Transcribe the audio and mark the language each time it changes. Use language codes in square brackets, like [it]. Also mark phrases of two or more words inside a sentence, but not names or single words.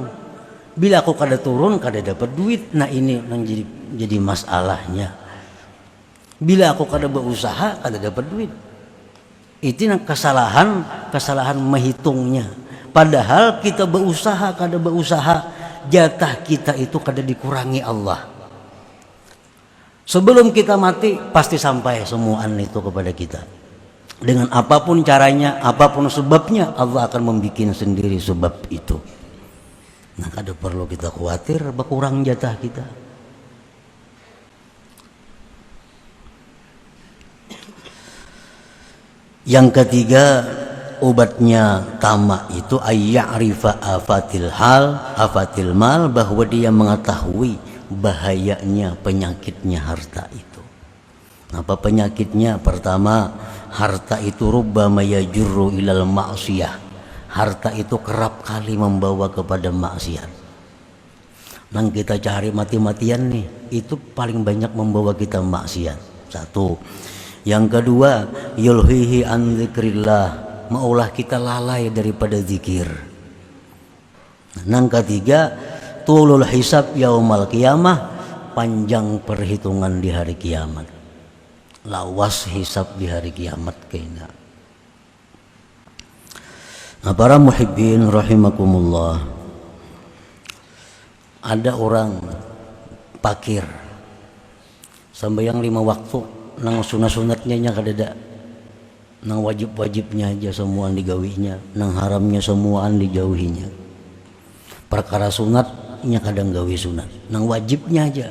[bjn] Bila aku kada turun, kada dapat duit. Nah ini nang jadi masalahnya. Bila aku kada berusaha, kada dapat duit. [id] Itu kesalahan menghitungnya. [bjn] Padahal kita berusaha, kada berusaha, jatah kita itu kada dikurangi Allah. Sebelum kita mati pasti sampai semuaan itu kepada kita. [id] Dengan apapun caranya, apapun sebabnya, Allah akan membuat sendiri sebab itu. [bjn] Nah, kada perlu kita khawatir berkurang jatah kita. [id] Yang ketiga, obatnya tamak itu [ar] أن يعرف آفات المال, [id] bahwa dia mengetahui bahayanya penyakitnya harta itu. Apa penyakitnya? Pertama, harta itu [ar] ربما يجر إلى المعصية. [id] Harta itu kerap kali membawa kepada maksiat. [bjn] Nang kita cari mati-matian nih, itu paling banyak membawa kita maksiat. [id] Satu. Yang kedua, [ar] يلهي عن ذكر الله, [id] maulah kita lalai daripada zikir. Yang ketiga, [ar] طول الحساب يوم القيامة, [id] panjang perhitungan di hari kiamat. [bjn] Lawas hisab di hari kiamat kayaknya. Nah, para [ar] محبين رحمكم الله, [bjn] ada orang pakir sambayang 5 waktu, nang sunat-sunatnya kadada, nang wajib-wajibnya aja semuaan digawinya, nang haramnya semuaan dijauhinya. Perkara sunatnya kadang gawi sunat, nang wajibnya aja.